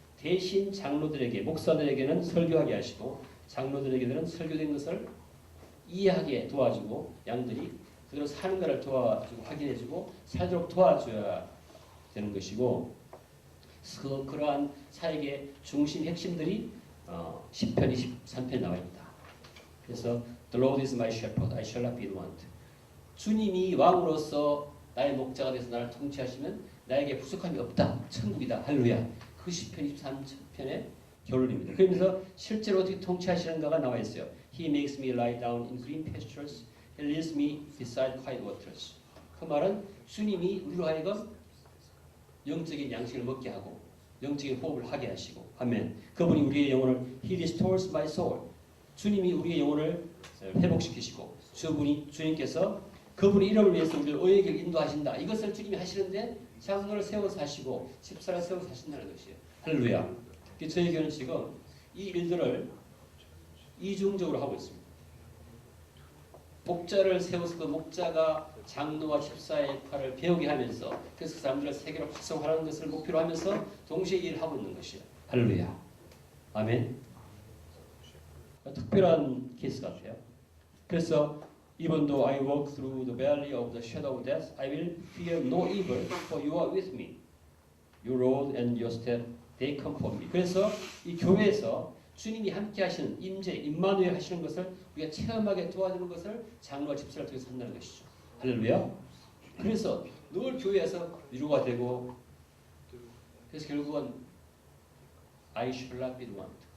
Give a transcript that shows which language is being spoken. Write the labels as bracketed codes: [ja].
[ko] 대신 장로들에게, 목사들에게는 설교하게 하시고 장로들에게는 설교된 것을 이해하게 도와주고 양들이 그대로 사는가를 도와주고 확인해주고 살도록 도와줘야 되는 것이고 그러한 사역의 중심 핵심들이 10편, 23편에 나와 있다. 그래서 [en] The Lord is my shepherd, I shall not be want. [ko] 주님이 왕으로서 나의 목자가 돼서 나를 통치하시면 나에게 부족함이 없다. 천국이다. 할렐루야. 그 10편, 23편의 결론입니다. 그러면서 실제로 어떻게 통치하시는가가 나와 있어요. [en] He makes me lie down in green pastures. He leads me beside quiet waters. [ko] 그 말은 주님이 우리로 하여금 영적인 양식을 먹게 하고 영적인 호흡을 하게 하시고 아멘. 그분이 우리의 영혼을 [en] He restores my soul. [ko] 주님이 우리의 영혼을 회복시키시고 주님께서 그분의 이름을 위해서 우리를 의의 길 인도하신다. 이것을 주님이 하시는데 장로를 세워서 하시고 집사를 세워서 하신다는 것이에요. 할렐루야. 저희 교회는 지금 이 일들을 이중적으로 하고 있습니다. 목자를 세워서 그 목자가 장로와 집사의 역할을 배우게 하면서 그래서 그 사람들을 세계로 활성화하는 것을 목표로 하면서 동시에 일을 하고 있는 것이에요. 할렐루야. 아멘. 특별한 케이스 같아요. 그래서 [en] Even though I walk through the valley of the shadow of death, I will fear no evil, for you are with me. Your rod and your staff, they comfort me. [ko] 그래서 이 교회에서 주님이 함께 하시는 임마누엘 하시는 것을 우리가 체험하게 도와주는 것을 장로와 집사를 통해서 한다는 것이죠. 할렐루야. 그래서 늘 교회에서 위로가 되고 그래서 결국은 [en] I shall not be want.